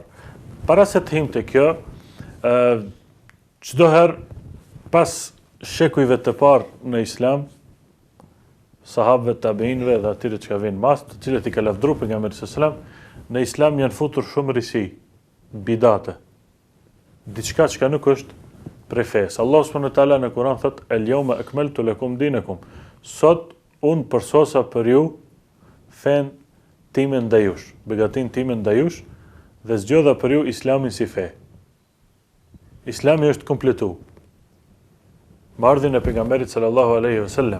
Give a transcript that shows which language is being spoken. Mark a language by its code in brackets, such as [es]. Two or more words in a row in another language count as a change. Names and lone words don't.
[sq] Para se të him të kjo, çdo herë pas shekujve të parë në Islam, sahabëve, tabiinëve dhe atyre që ka vinë mas, të cilët i ka lavdruar pejgamberi [ar] صلى الله عليه وسلم, [sq] në Islam janë futur shumë risi, bidate, diçka që nuk është prej fesë. Allah [ar] سبحانه وتعالى [sq] në Kur'an thot: [ar] "اليوم أكملت لكم دينكم." [sq] Sot unë përsosa për ju fen time ndaj jush, begatin time ndaj jush, dhe zgjodha për ju Islamin si fe. Islami është kompletu. Marrëdhjen e pejgamberit [ar] صلى الله عليه وسلم.